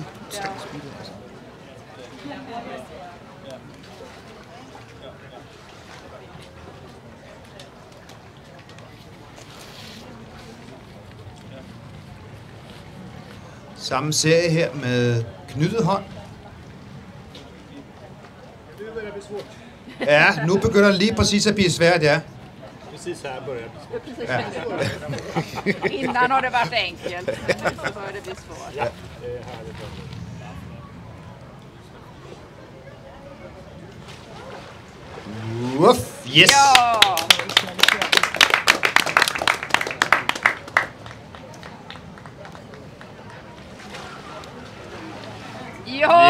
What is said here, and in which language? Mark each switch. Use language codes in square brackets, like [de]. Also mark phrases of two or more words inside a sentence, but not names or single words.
[da] Altså. Samme serie her med knyttet hånd. [sv] Nu börjar det bli svårt. [da] Ja, nu begynder det lige præcis at blive svært, ja. [sv] Precis här börjar det bli svårt. Ja. Innan har det varit enkelt. Nu börjar det bli svårt. Ja, det är härligt. Uff, yes! Ja! Ja!